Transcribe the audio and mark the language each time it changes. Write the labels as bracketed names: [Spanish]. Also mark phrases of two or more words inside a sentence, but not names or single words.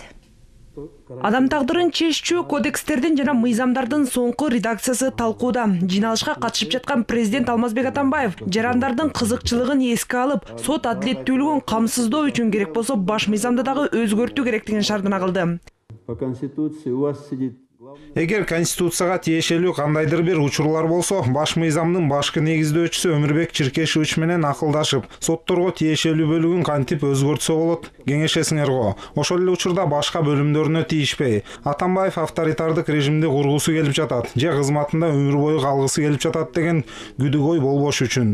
[Kyrgyz] Адам тагдырын чечүү кодекстердин жана мыйзамдардын соңку редакциясы талкууда. Жыйналышка катышып жаткан президент Алмазбек Атамбаев жарандардын кызыкчылыгын эске алып, сот адилеттүүлүгүн камсыздоо үчүн керек болсо баш мыйзамда дагы өзгөртүү керектигин шардына кылды. [Russian] По Конституции у вас сидит. [Kyrgyz] Эгер Конституцияга тиешелүү кандайдыр бир учурлар болсо, баш мыйзамдын башкы негиздөөчүсү Өмүрбек Чиркешевич менен акылдашып, сотторго тиешелүү бөлүгүн кантип өзгөртсө болот, кеңешесиңер го. Ошол эле учурда башка бөлүмдөрүнө тийишпей, Атамбаев авторитардык режимди кургусу келип жатат, же кызматында өмүр бою калгысы келип жатат деген күдүк ой болбош үчүн.